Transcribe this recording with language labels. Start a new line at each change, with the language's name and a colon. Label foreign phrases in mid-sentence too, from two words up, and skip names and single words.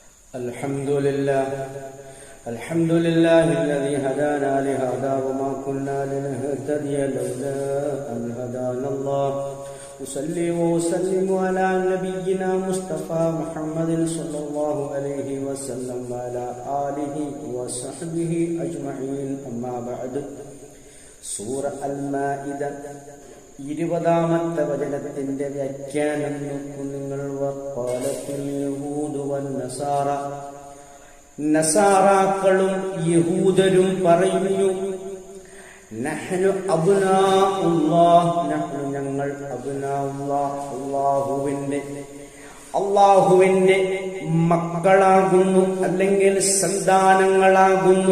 Arabic: الحمد لله الذي هدانا لهذا وما كنا لنهتدي لولا أن هدانا الله. أصلي وأسلم على نبينا مصطفى محمد صلى الله عليه وسلم وعلى آله وصحبه أجمعين. أما بعد.
Malayalam: സൂറ അൽ-മാഇദ 20-ാമത്തെ വചനത്തിന്റെ വ്യാഖ്യാനം നോക്കൂ നിങ്ങൾ.
Arabic: وقالت اليهود والنصارى,
Malayalam: നസാറാക്കളും യഹൂദരും പറയുന്നു,
Arabic: نحن أبناء الله,
Malayalam: നഹ്നു ഞങ്ങൾ, അബ്നാഉല്ലാഹ് അല്ലാഹുവിന്റെ മക്കളാകുന്നു, അല്ലെങ്കിൽ സന്താനങ്ങളാകുന്നു.